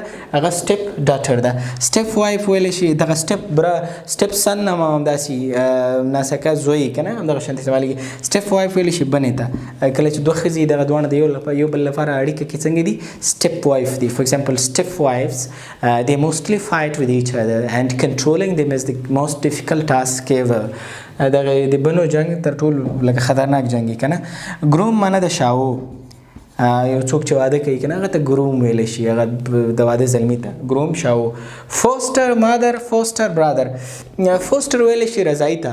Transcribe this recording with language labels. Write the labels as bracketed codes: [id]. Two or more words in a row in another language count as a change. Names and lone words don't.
[ps] هغه [en] step daughter [ps] ده. [en] step wife [ps] ویلی شي. دغه [en] step son [ps] هم همداسې ناسکه زوی که نه همدغه شانتې استعمالېږي. [en] step wife [ps] ویلی شي بنې ته. کله چې دوه ښځې دغه دواړه د یو بل لپاره اړیکه کې څنګه دي؟ [en] step wife دي. for example step wives they mostly fight with each other and controlling them is the most difficult task ever. [ps] دغه د بنو جنگ تر ټولو لکه خطرناک جنګ که نه. ګروم معنی د شاو. یو څوک چې واده کوي که نه هغه ته ګروم ویلی شي، هغه د واده زلمي ته ګروم شاو. [en] foster mother, foster brother. [ps] فوسټر ویلی شي رضایي ته.